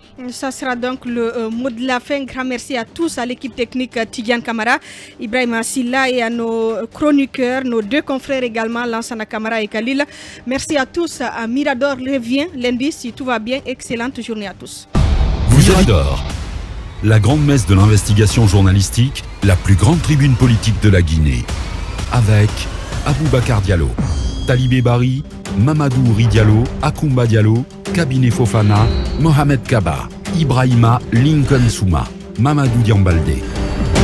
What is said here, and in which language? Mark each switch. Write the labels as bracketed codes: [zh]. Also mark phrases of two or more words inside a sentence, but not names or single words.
[fr] Ça sera donc le mot de la fin. Grand merci à tous, à l'équipe technique Tidiane Kamara, Ibrahim Silla et à nos chroniqueurs, nos deux confrères également, Lansana Kamara et Khalil. Merci à tous. À Mirador revient lundi si tout va bien. Excellente journée à tous. Mirador, la grande messe de l'investigation journalistique, la plus grande tribune politique de la Guinée. Avec Aboubacar Diallo, Talibé Bari, Mamadou Ouri Diallo, Akoumba Diallo, Kabinet Fofana, Mohamed Kaba, Ibrahima Lincoln Souma, Mamadou Diambaldé.